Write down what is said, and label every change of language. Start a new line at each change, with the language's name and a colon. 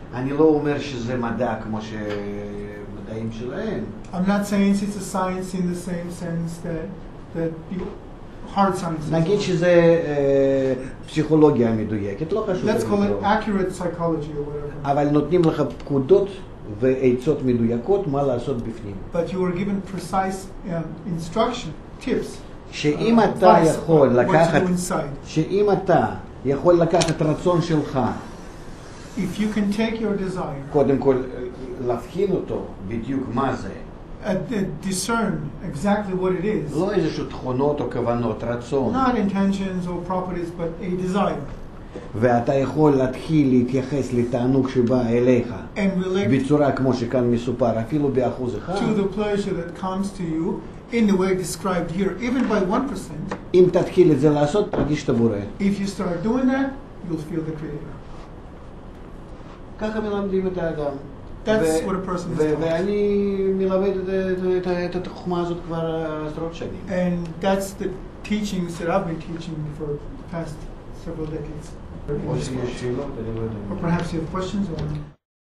Hebrew: אני לא אומר שזה מדע כמו שמדעים שלהם.
English: I'm not saying it's a science in the same sense that you, hard science.
Hebrew: נגיד שזה פסיכולוגיה מדויקת, לא חשוב.
English: Let's call it accurate psychology or whatever.
Hebrew: אבל נותנים לך פקודות ועצות מדויקות מה לעשות בפנים.
English: But you were given precise instruction, tips,
Hebrew: שאם אתה
English: advice
Hebrew: יכול
English: on what to
Hebrew: לקחת,
English: do inside.
Hebrew: שאם אתה יכול לקחת רצון שלך,
English: If you can take your desire,
Hebrew: קודם כל להבחין אותו בדיוק מה זה,
English: discern exactly what it is,
Hebrew: לא איזשהו תכונות או כוונות, רצון,
English: not intentions or properties, but a desire.
Hebrew: ואתה יכול להתחיל להתייחס לתענוג שבא אליך
English: and relate
Hebrew: בצורה כמו שכאן מסופר, אפילו באחוז אחד,
English: to the pleasure that comes to you in the way described here, even by 1%,
Hebrew: אם תתחיל את זה לעשות, תרגיש את הבורא.
English: if you start doing that, you'll feel the Creator.
Hebrew: ככה מלמדים את האדם.
English: That's what a person is taught.
Hebrew: ואני מלמד את החוכמה הזאת כבר עשרות שנים.
English: And that's the teachings that I've been teaching for the past several decades.
Hebrew: או שיש שאלות, אני לא יודע.
English: Or perhaps you have questions or